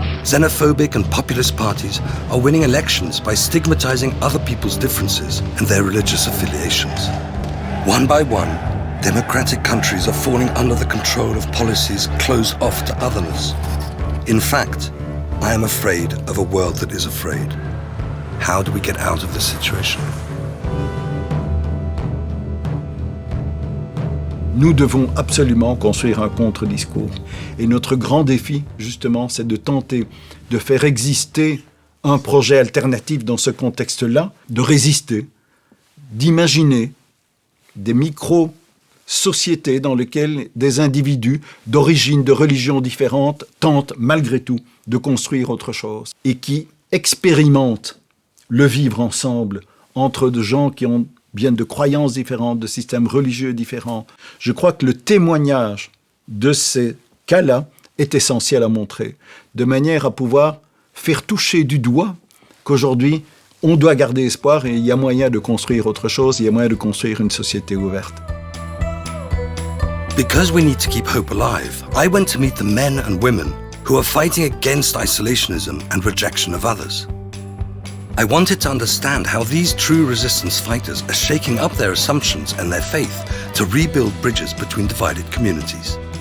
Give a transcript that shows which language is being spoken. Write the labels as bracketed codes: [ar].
[en] Xenophobic and populist parties are winning elections by stigmatizing other people's differences and their religious affiliations. One by one, democratic countries are falling under the control of policies closed off to otherness. In fact, I am afraid of a world that is afraid. How do we get out of this situation? [fr] Nous devons absolument construire un contre-discours. Et notre grand défi, justement, c'est de tenter de faire exister un projet alternatif dans ce contexte-là, de résister, d'imaginer des micro-sociétés dans lesquelles des individus d'origines, de religions différentes tentent malgré tout de construire autre chose et qui expérimentent le vivre ensemble entre des gens qui viennent de croyances différentes, de systèmes religieux différents. Je crois que le témoignage de ces cas-là est essentiel à montrer, de manière à pouvoir faire toucher du doigt qu'aujourd'hui, on doit garder espoir et il y a moyen de construire autre chose, il y a moyen de construire une société ouverte. [en] Because we need to keep hope alive, I went to meet the men and women who are fighting against isolationism and rejection of others. I wanted to understand how these true resistance fighters are shaking up their assumptions and their faith to rebuild bridges between divided communities.